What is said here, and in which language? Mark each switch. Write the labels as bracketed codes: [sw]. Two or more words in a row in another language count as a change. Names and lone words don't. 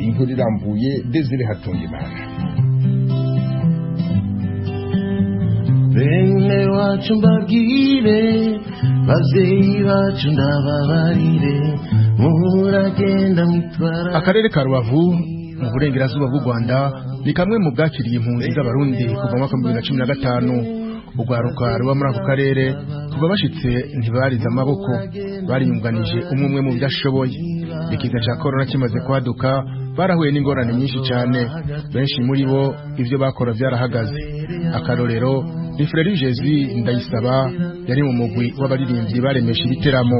[rn] Inkuru irambuye Desire Hatungimana. Bene wacu mbabwire, bazei bacu ndababarire, muragenda mwitwara. Akarere ka Rubavu mu burengerazuba bw'u Rwanda ni kamwe mu bwakiriye impunzi z'Abarundi kuva mu mwaka wa 2015. Urwaruka ruba muri ako karere kuva bashitse ntibarize amaboko, bariyunganije umwe mu byashoboye. Ikiza cya corona kimaze kwaduka, barahuye n'ingorane nyinshi cyane. Benshi muri bo ibyo bakora byarahagaze. Akarorero ni Frere Jésus Ndayisaba, yari mu mugwi w'abaririmbyi baremesha ibiteramo.